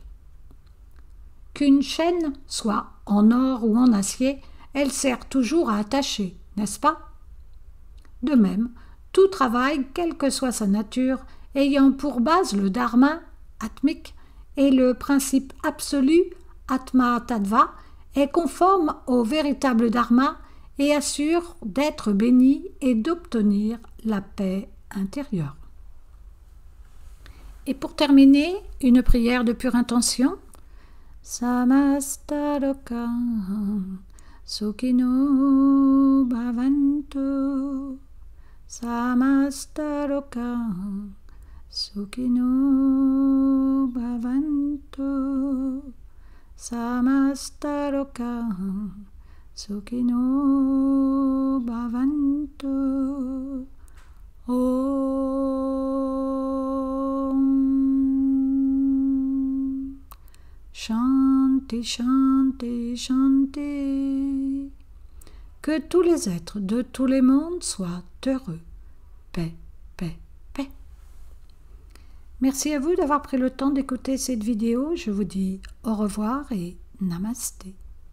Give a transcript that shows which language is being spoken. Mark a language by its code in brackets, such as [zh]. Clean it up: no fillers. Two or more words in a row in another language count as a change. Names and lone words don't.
[fr] Qu'une chaîne soit en or ou en acier, elle sert toujours à attacher, n'est-ce pas? De même, tout travail, quelle que soit sa nature, ayant pour base le dharma, atmique, et le principe absolu, [sa] atma tattva, [fr] est conforme au véritable dharma et assure d'être béni et d'obtenir la paix intérieure. Et pour terminer, une prière de pure intention. [sa] Samasta loka sukhino bhavantu. Samasta loka sukhino bhavantu. Samasta loka sukhino bhavantu. Om. Shanti, Shanti, Shanti. [fr] Que tous les êtres de tous les mondes soient heureux. Paix, paix, paix. Merci à vous d'avoir pris le temps d'écouter cette vidéo. Je vous dis au revoir et namasté.